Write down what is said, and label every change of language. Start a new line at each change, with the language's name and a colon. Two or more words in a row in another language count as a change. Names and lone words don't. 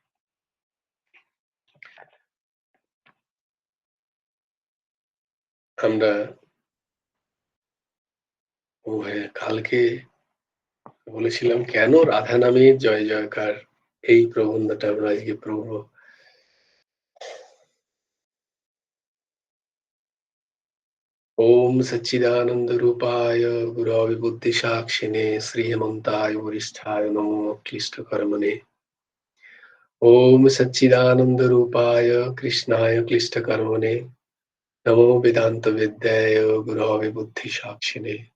Bangla: আমরা কালকে বলেছিলাম কেন রাধা নামের জয় জয়কার, এই প্রবন্ধটা আমরা আজকে পড়ব।
Sanskrit: ओम सच्चिदानंद रूपाय गुरवे बुद्धि साक्षिणे श्रीमंताय वरिष्ठाय नमो क्लिष्ट कर्मणे। ओम सच्चिदानंद रूपाय कृष्णाय क्लिष्ट कर्मणे नमो वेदांत विद्याय गुरवे बुद्धि साक्षिणे।